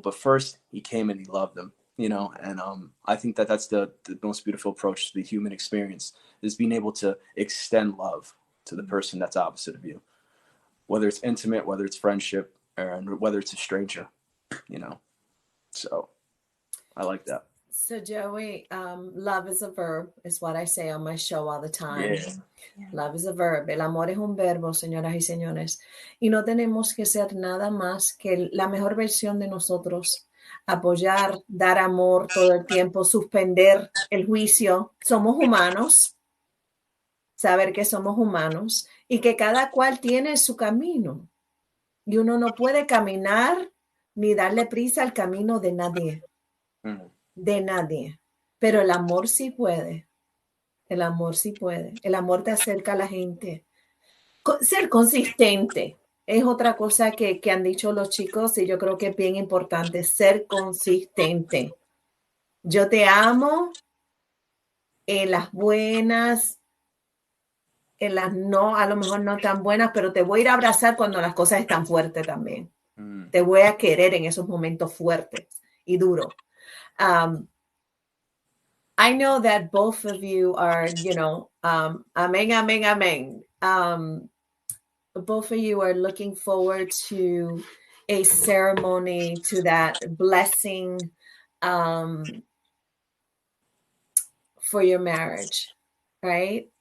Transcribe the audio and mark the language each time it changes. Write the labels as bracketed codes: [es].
[en] But first he came and he loved them, and I think that's the most beautiful approach to the human experience, is being able to extend love to the person that's opposite of you, whether it's intimate, whether it's friendship, and whether it's a stranger, so I like that. So Joey, love is a verb, is what I say on my show all the time. Yeah. Love is a verb. [es] El amor es un verbo, señoras y señores. Y no tenemos que ser nada más que la mejor versión de nosotros. Apoyar, dar amor todo el tiempo, suspender el juicio. Somos humanos. Saber que somos humanos y que cada cual tiene su camino. y uno no puede caminar ni darle prisa al camino de nadie, de nadie. Pero el amor sí puede. El amor sí puede. El amor te acerca a la gente. Ser consistente es otra cosa que han dicho los chicos y yo creo que es bien importante. Ser consistente. Yo te amo en las buenas, en las no, a lo mejor no tan buenas, pero te voy a ir a abrazar cuando las cosas están fuertes también. Te voy a querer en esos momentos fuertes y duros. [en] I know that both of you are, amen, amen, amen. Both of you are looking forward to a ceremony, to that blessing for your marriage, right?